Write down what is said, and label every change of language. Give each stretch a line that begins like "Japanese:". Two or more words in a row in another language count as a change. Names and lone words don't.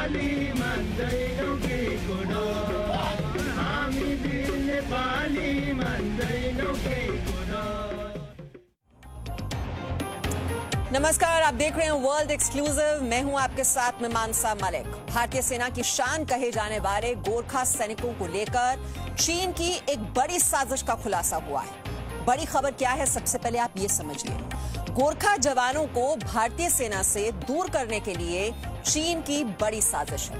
Nepali: नेपाली मान्दैनौ के कुरो, हामी बिन नेपाली मान्दैनौ के कुरो।
Hindi: नमस्कार, आप देख रहे हैं
English: world exclusive.
Hindi: मैं हूं आपके साथ में मानसा मलिक। भारतीय सेना की शान कहे जाने वाले गोरखा सैनिकों को लेकर चीन की एक बड़ी साजिश का खुलासा हुआ है। बड़ी खबर क्या है, सबसे पहले आप ये समझिए। गोरखा जवानों को भारतीय सेना से दूर करने के लिए चीन की बड़ी साजिश है।